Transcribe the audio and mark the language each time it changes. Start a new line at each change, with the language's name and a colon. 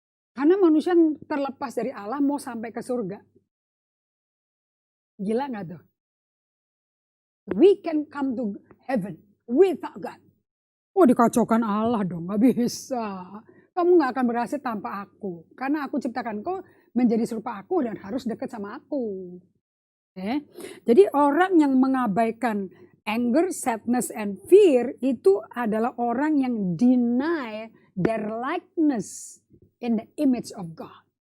Indonesian: Karena manusia terlepas dari Allah mau sampai ke surga. Gila nggak tuh?
English: We can come to heaven without God.
Indonesian: Dikacaukan Allah dong, nggak bisa. Kamu nggak akan berhasil tanpa aku. Karena aku ciptakan kau menjadi serupa aku dan harus dekat sama aku. Jadi orang yang mengabaikan
English: anger, sadness, and fear
Indonesian: itu adalah orang yang
English: deny their likeness in the image of God.